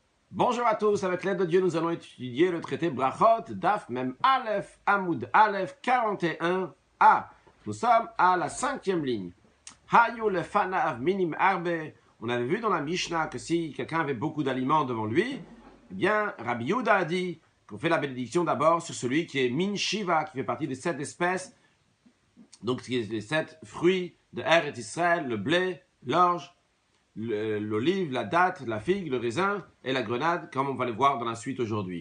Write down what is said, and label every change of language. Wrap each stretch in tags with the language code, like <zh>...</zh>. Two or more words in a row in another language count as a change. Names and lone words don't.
<fr>Bonjour à tous, avec l'aide de Dieu, nous allons étudier le traité Brachot,</fr> <he>דף מם אלף עמוד אלף</he> <fr>41a. Nous sommes à la 5e ligne.</fr> <he>היו לפניו מינים הרבה.</he> <fr>On avait vu dans la Mishnah que si quelqu'un avait beaucoup d'aliments devant lui, eh bien, Rabbi Yehuda a dit qu'on fait la bénédiction d'abord sur celui qui est</fr> <he>מין שבעה,</he> <fr>qui fait partie des 7 espèces, donc les 7 fruits de Eretz Israël, le blé, l'orge, l'olive, la date, la figue, le raisin et la grenade, comme on va le voir dans la suite aujourd'hui.</fr>